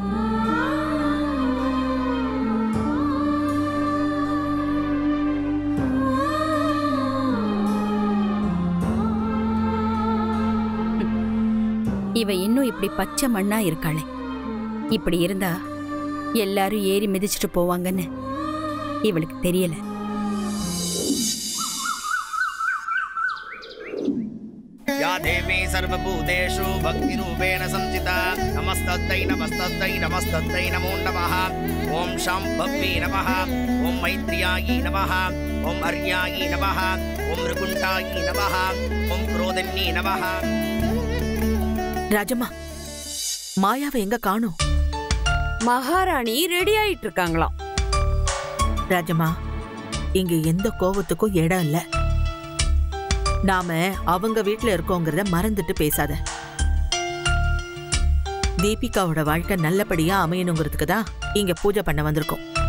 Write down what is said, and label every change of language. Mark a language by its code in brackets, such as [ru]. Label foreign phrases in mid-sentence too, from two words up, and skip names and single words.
[ta] இவ இன்னும் இப்படி பச்சை மண்ணா இருக்காளே, இப்படி இருந்தா எல்லாரும் ஏறி மிதிச்சிட்டு போவாங்கன்னு இவளுக்கு தெரியல. [sa] या देवी सर्वभूतेषु भक्तिरूपेण संस्थिता नमस्तस्यै नमस्तस्यै नमस्तस्यै नमो नमः। ओम शाम्भवी नमः, ओम मैत्र्यायै नमः, ओम अर्यायै नमः, ओम ऋकुण्ठायै नमः, ओम क्रोधन्यै नमः। [ta] ராஜம்மா, மாயாவை எங்க காணோம்? மகாராணி ரெடி ஆயிட்டு இருக்காங்களாம். ராஜம்மா, இங்க எந்த கோபத்துக்கும் இடம் இல்ல. நாம அவங்க வீட்டுல இருக்கோங்கிறத மறந்துட்டு பேசாத. தீபிகாவோட வாழ்க்கை நல்லபடியா அமையணுங்கிறதுக்கு தான் இங்க பூஜை பண்ண வந்திருக்கோம்.